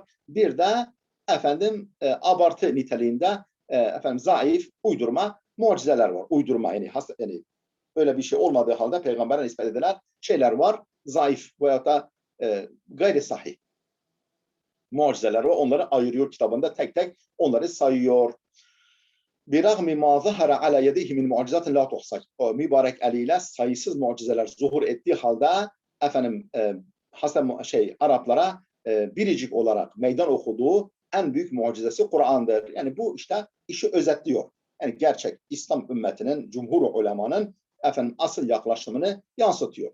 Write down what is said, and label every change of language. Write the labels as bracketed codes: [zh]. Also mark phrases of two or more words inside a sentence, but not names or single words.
[tr] Bir de abartı niteliğinde zayıf, uydurma mucizeler var. Uydurma, yani öyle bir şey olmadığı halde peygambere nispet edilen şeyler var. Zayıf veyahut da gayri sahih. mucizeler var. Onları ayırıyor kitabında, tek tek onları sayıyor. [ar] برغم ما ظهر على يديه من معجزات لا تحصى. [tr] O mübarek eliyle sayısız mucizeler zuhur ettiği halde Araplara biricik olarak meydan okuduğu en büyük mucizesi Kur'an'dır. Yani bu işte işi özetliyor. Yani gerçek İslam ümmetinin, cumhur ulemanın asıl yaklaşımını yansıtıyor.